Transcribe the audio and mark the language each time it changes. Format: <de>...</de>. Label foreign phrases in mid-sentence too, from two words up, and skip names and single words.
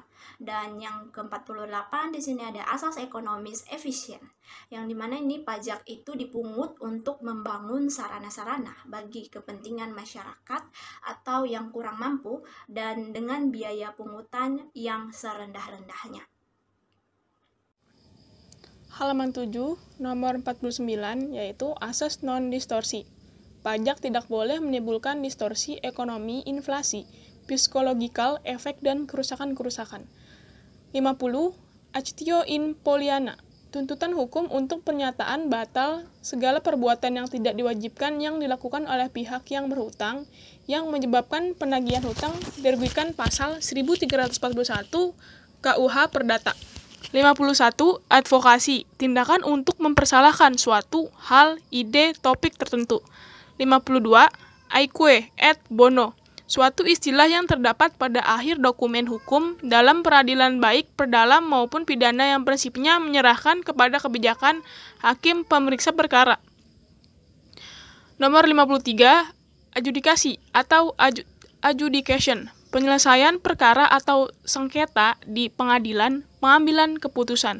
<id>Dan yang ke-48 di sini ada asas ekonomis efisien, yang dimana ini pajak itu dipungut untuk membangun sarana-sarana bagi kepentingan masyarakat atau yang kurang mampu dan dengan biaya pungutan yang serendah-rendahnya. Halaman 7, nomor 49, yaitu asas non-distorsi. Pajak tidak boleh menimbulkan distorsi ekonomi, inflasi,</id> <en>psikological efek,</en> <id>dan kerusakan-kerusakan. 50.</id> <la>Actio in poliana.</la> <id>Tuntutan hukum untuk pernyataan batal segala perbuatan yang tidak diwajibkan yang dilakukan oleh pihak yang berhutang yang menyebabkan penagihan hutang dirugikan pasal 1341 KUH Perdata. 51. Advokasi, tindakan untuk mempersalahkan suatu hal, ide, topik tertentu. 52.</id> <la>Aique et bono,</la> <id>suatu istilah yang terdapat pada akhir dokumen hukum dalam peradilan baik perdalam maupun pidana yang prinsipnya menyerahkan kepada kebijakan hakim pemeriksa perkara. Nomor 53. Adjudikasi atau adjudication, penyelesaian perkara atau sengketa di pengadilan, pengambilan keputusan.</id>